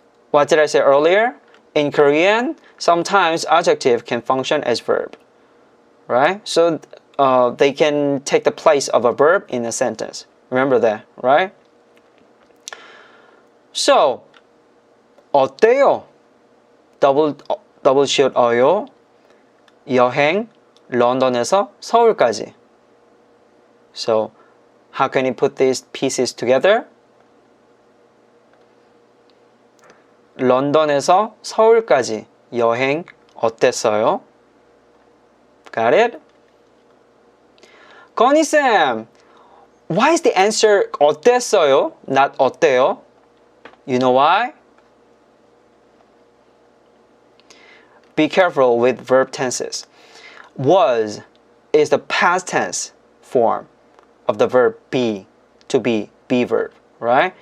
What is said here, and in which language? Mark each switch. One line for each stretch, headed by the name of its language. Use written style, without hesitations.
English: What did I say earlier? In Korean, sometimes adjective can function as verb, right? So they can take the place of a verb in a sentence. Remember that, right?
Korean: So 어때요? double shield 어요. 여행 런던에서 서울까지.
English: So how can you put these pieces together?
Korean: 런던에서 서울까지 여행 어땠어요?
English: Got it? 건희쌤, why is the answer 어땠어요? Not 어때요? You know why? Be careful with verb tenses. Was is the past tense form of the verb be, to be verb, right?